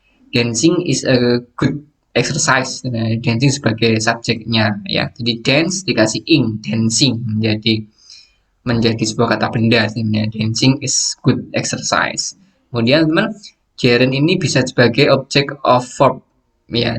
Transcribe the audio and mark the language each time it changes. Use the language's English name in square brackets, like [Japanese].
[English] Dancing is a good exercise. [Indonesian] Nah, dancing sebagai subjeknya ya. Jadi dance dikasih ing, dancing menjadi sebuah kata benda sebenarnya. [English] Dancing is good exercise. [Indonesian] Kemudian teman, gerund ini bisa sebagai object of verb ya.